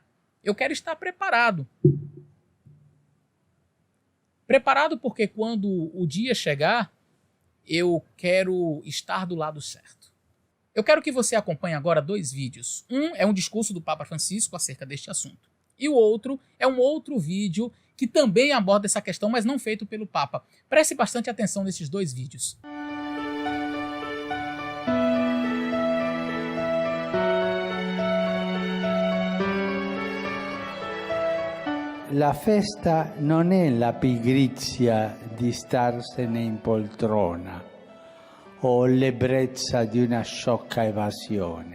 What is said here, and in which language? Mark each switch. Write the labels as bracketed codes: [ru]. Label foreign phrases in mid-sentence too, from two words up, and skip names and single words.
[pt] Eu quero estar preparado. Preparado porque quando o dia chegar, eu quero estar do lado certo. Eu quero que você acompanhe agora 2 vídeos. Um é um discurso do Papa Francisco acerca deste assunto. E o outro é um outro vídeo que também aborda essa questão, mas não feito pelo Papa. Preste bastante atenção nesses 2 vídeos. [it] La festa non è la pigrizia di starsene in poltrona o l'ebbrezza di una sciocca evasione.